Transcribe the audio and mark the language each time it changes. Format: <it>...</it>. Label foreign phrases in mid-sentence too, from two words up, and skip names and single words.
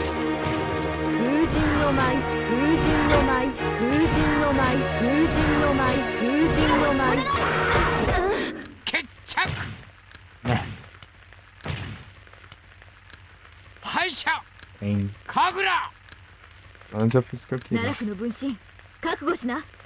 <ja>風神の舞風神の舞風神の舞風神の舞風神の舞決着</ja> <pt>É,</pt> <ja>敗者</ja> <pt>tem.</pt> <ja>神楽</ja> <pt>Pelo menos eu fiz o que eu</pt> <ja>奈</ja> <pt>queria.</pt> <ja>落の分身覚悟しな</ja>